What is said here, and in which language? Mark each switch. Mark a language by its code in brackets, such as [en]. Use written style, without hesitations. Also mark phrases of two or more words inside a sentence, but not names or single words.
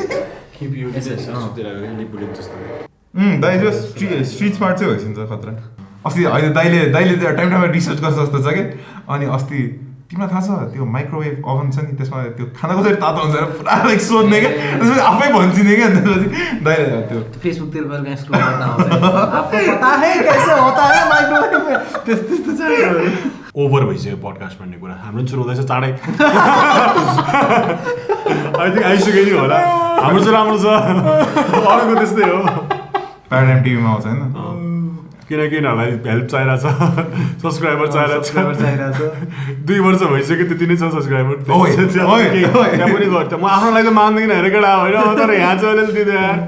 [ne] दाइ जो [en] street smart [ne] चाहिँ भइसक्छ खतरा अस्ति होइन दाइले टाइममा रिसर्च गर्छ जस्तो छ कि अनि अस्ति तिमीलाई थाहा छ त्यो [en] microwave oven [ne] छ नि त्यसमा त्यो खाना कसरी तातो हुन्छ पुरा लाइक सोध्ने क्या त्यसपछि आफै भन्छिने क्या त्यसपछि दाइले त्यो फेसबुकतिर गएर कहाँ स्क्रोल गर्दा आउँछ [hi] आपको पता है कैसे होता है माइक्रोवेभ में [ne] त्यस्तो छ ओभर भइसक्यो पडकास्ट भन्ने कुरा हाम्रो पनि सुरु हुँदैछ चाँडै [en] I think [ne] आइसक्यो नि होला हाम्रो चाहिँ राम्रो छ अरूको त्यस्तै हो प्याराडाइम टिभीमा आउँछ होइन किनकि यिनीहरूलाई हेल्प चाहिरहेछ सब्सक्राइबर चाहिरहेछ 2 वर्ष भइसक्यो त्यति नै छ सब्सक्राइबर त्यहाँ पनि गर्छ म आफ्नो लागि त मान्दैन हेरेको होइन तर यहाँ चाहिँ अलिअलि दिँदै यार